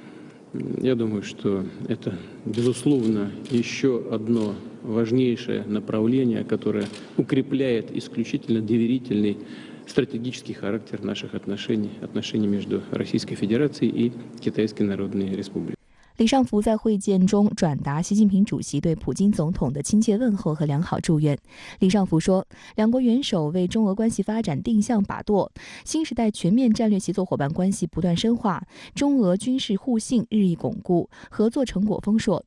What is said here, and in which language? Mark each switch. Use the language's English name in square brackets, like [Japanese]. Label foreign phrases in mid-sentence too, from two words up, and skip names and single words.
[Russian] Я думаю, что это, безусловно, еще одно важнейшее направление, которое укрепляет исключительно доверительный стратегический характер наших отношений между Российской Федерацией и Китайской Народной Республикой. [Chinese] 李尚福在会见中转达习近平主席对普京总统的亲切问候和良好祝愿。李尚福说，两国元首为中俄关系发展定向把舵，新时代全面战略协作伙伴关系不断深化，中俄军事互信日益巩固，合作成果丰硕。